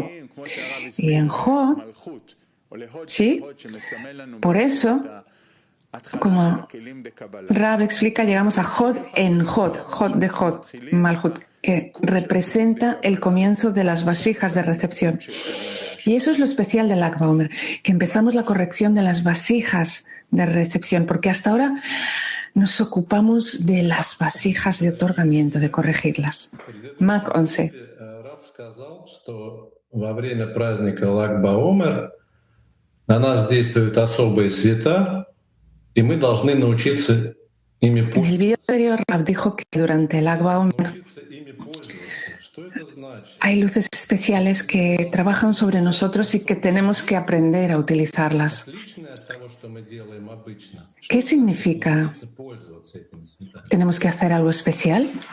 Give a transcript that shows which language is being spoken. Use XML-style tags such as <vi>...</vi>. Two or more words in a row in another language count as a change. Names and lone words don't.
<es>Y en Hod, sí, por eso, como Rab explica, llegamos a Hod en Hod, Hod de Hod, Malhut, que representa el comienzo de las vasijas de recepción. Y eso es lo especial del Lag BaOmer, que empezamos la corrección de las vasijas de recepción, porque hasta ahora nos ocupamos de las vasijas de otorgamiento, de corregirlas. Mac 11.</es> <ru>Во время праздника Лаг Баомер на нас действуют особые света, y мы должны научиться ими пользоваться.</ru> <es>En el video anterior, Rab dijo que durante el Lag BaOmer hay luces especiales que trabajan sobre nosotros y que tenemos que aprender a utilizarlas. ¿Qué significa? ¿Tenemos que hacer algo especial?</es>